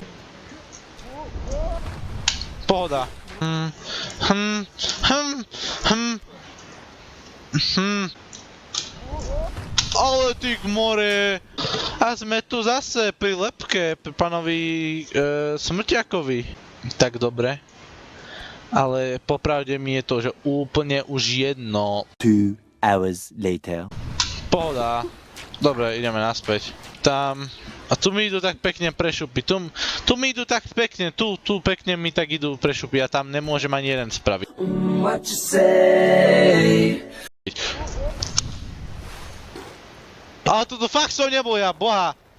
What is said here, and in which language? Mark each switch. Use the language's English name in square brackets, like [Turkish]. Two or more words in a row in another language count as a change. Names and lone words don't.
[Slovak] Pohoda. Ale ty more. A sme tu zase pri lepke, pri pánovi Smrťakovi. Tak dobre. Ale popravde mi je to, že úplne už jedno. [English] 2 hours later. [Slovak] Pohoda. Dobre, ideme naspäť. Tam. A tu mi idú tak pekne prešupy. Tu mi idú tak pekne, tu pekne mi tak idú prešupy a tam nemôžem ani jeden spraviť. [English] What you say? [Slovak] Ale toto fakt som nebol ja, boha.